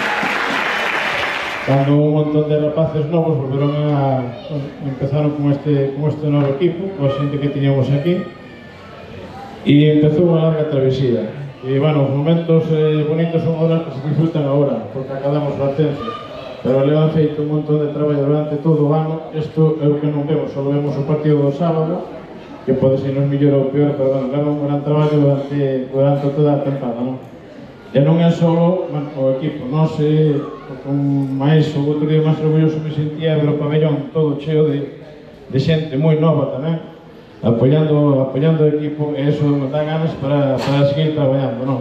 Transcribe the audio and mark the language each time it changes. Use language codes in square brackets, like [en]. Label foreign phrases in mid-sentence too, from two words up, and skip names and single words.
[es] Cuando un montón de [gl] rapaces novos [es] empezaron con este nuevo equipo, con la gente que teníamos aquí, y empezó una larga travesía. Y bueno, los momentos bonitos son ahora que se disfrutan ahora, porque acabamos la ascenso. [gl] Pero [es] le han [gl] feito un montón de traballo durante todo o ano. Isto é o que non vemos, só vemos o partido do sábado, que pode ser nos mellor ou peor, pero bueno, leva un gran traballo durante toda a temporada, non? E non é só o equipo, nós, con máis, o outro día máis orgulloso me sentía ver o pabellón todo cheo de xente moi nova tamén, apoiando o equipo, e eso nos dá ganas para seguir traballando, non?